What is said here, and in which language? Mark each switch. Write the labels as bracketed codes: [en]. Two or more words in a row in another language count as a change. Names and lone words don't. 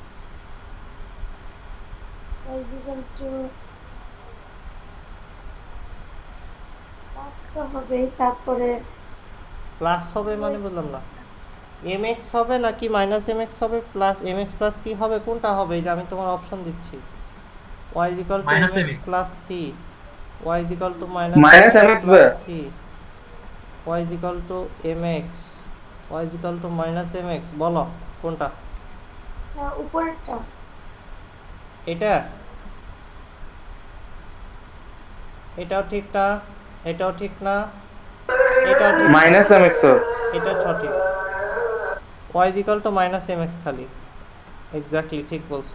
[bn] হবে, তারপরে প্লাস হবে মানে বুঝলাম না। mx হবে নাকি -mx হবে, প্লাস mx প্লাস c হবে, কোনটা হবে? এই যে আমি তোমার অপশন দিচ্ছি, y = মাইনাস mx mx। প্লাস c, y = মাইনাস -mx mx প্লাস c, y = mx, y = -mx। বলো কোনটা? উপরেরটা। এটা এটাও ঠিক না, এটাও ঠিক না, এটাও ঠিক না, মাইনাস mx। এটা সঠিক। y = -mx খালি, এক্স্যাক্টলি ঠিক বলছো।